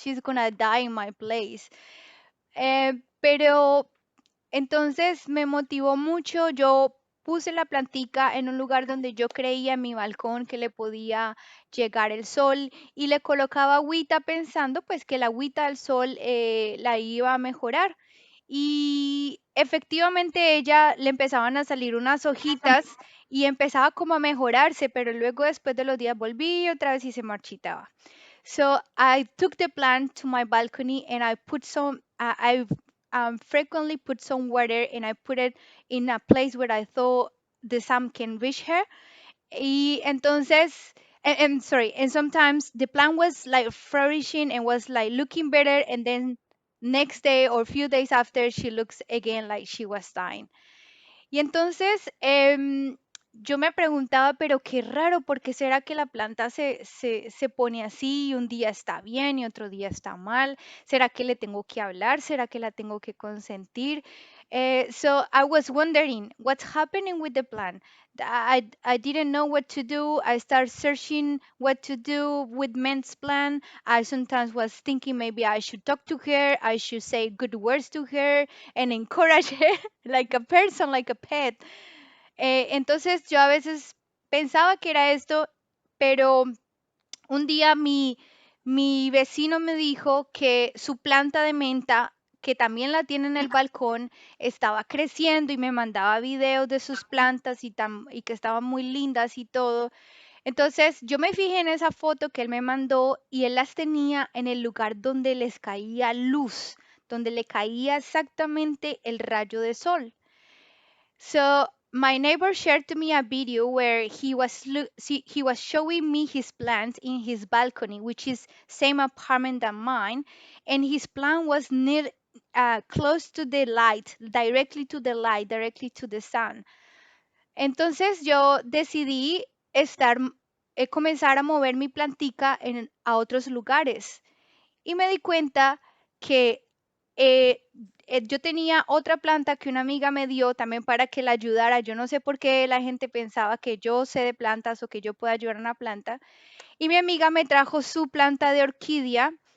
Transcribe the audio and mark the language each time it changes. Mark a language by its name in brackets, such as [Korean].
[English] She's gonna die in my place. [Spanish] Pero entonces me motivó mucho. Yo puse la plantica en un lugar donde yo creía en mi balcón que le podía llegar el sol y le colocaba agüita pensando pues que la agüita del sol la iba a mejorar. Y efectivamente ella le empezaban a salir unas hojitas y empezaba como a mejorarse, pero luego después de los días volví otra vez y se marchitaba. [English] So I took the plant to my balcony and I put some, I frequently put some water and I put it in a place where I thought the sun can reach her. [Spanish] Y entonces, [English] and sorry, and sometimes the plant was like flourishing and was like looking better, and then next day or few days after, she looks again like she was dying. [Spanish] Y entonces yo me preguntaba, pero qué raro, ¿por qué será que la planta se pone así y un día está bien y otro día está mal? ¿Será que le tengo que hablar? ¿Será que la tengo que consentir? [English] So I was wondering what's happening with the plant. I didn't know what to do. I started searching what to do with men's plan. I sometimes was thinking maybe I should talk to her. I should say good words to her and encourage her like a person, like a pet. [Spanish] Entonces yo a veces pensaba que era esto, pero un día mi vecino me dijo que su planta de menta, que también la tiene en el balcón, estaba creciendo y me mandaba videos de sus plantas y que estaban muy lindas y todo. Entonces yo me fijé en esa foto que él me mandó y él las tenía en el lugar donde les caía luz, donde le caía exactamente el rayo de sol. [English] So my neighbor shared to me a video where he was showing me his plants in his balcony, which is same apartment than mine, and his plant was near close to the light, directly to the sun. [Spanish] Entonces yo decidí comenzar a mover mi plantica a otros lugares y me di cuenta que eh, yo tenía otra planta que una amiga me dio también para que la ayudara. Yo no sé por qué la gente pensaba que yo sé de plantas o que yo pueda ayudar a una planta. Y mi amiga me trajo su planta de orquídea